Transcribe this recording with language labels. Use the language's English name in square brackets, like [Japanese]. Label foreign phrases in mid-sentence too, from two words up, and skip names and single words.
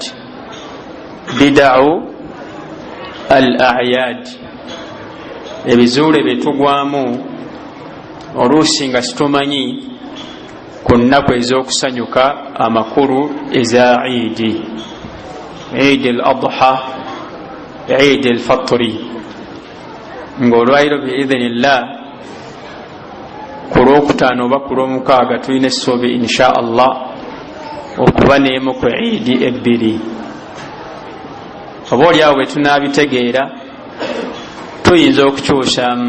[Arabic] Bid'u al-a'yad, [Ganda] ebizuule byetugwamu oluusi nga situmanyi ku nnaku ez'okusanyuka amakulu eza Eid, Eid al-Adha, Eid al-Fitri, ng'olwaliro biidhnillah ku lwokutaano oba ku lwomukaaga tulina essuubi [Arabic] insha Allah [Ganda] okuba n'emu ku Eid ebbiri. Oba oli awo bwe tunaabitegeera tuyinza okukyusamu.